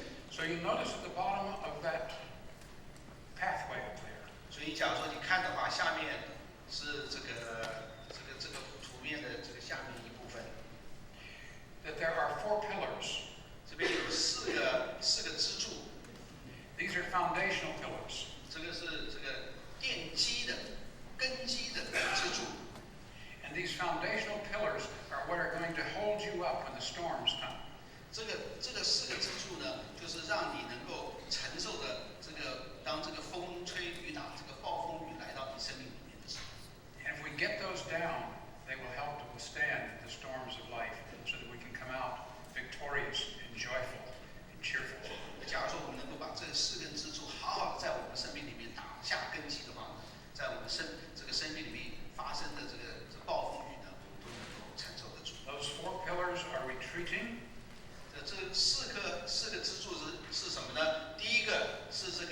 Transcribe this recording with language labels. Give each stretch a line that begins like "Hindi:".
English: So you notice at the bottom of that pathway up there.
Chinese: 所以，假如说你看的话，下面是这个图面的这个下面一部分。
English: That there are 4 pillars.
Chinese: 这边有四个支柱。
English: These are foundational pillars.
Chinese: 这个是这个奠基的、根基的支柱。
English: And these foundational pillars are what are going to hold you up when the storms come.
Chinese: 这个4个支柱呢，就是让你能够承受的当这个风吹雨打、这个暴风雨来到你生命里面的时候。
English: And if we get those down, they will help to withstand the storms of life, so that we can come out victorious and joyful and cheerful.
Chinese: 假如说我们能够把这4根支柱好好的在我们生命里面打下根基的话，在我们这个生命里面发生的这暴风雨呢，都能够承受得住。
English: Those 4 pillars are retreating.
Chinese: 这4个支柱是什么呢？第一个是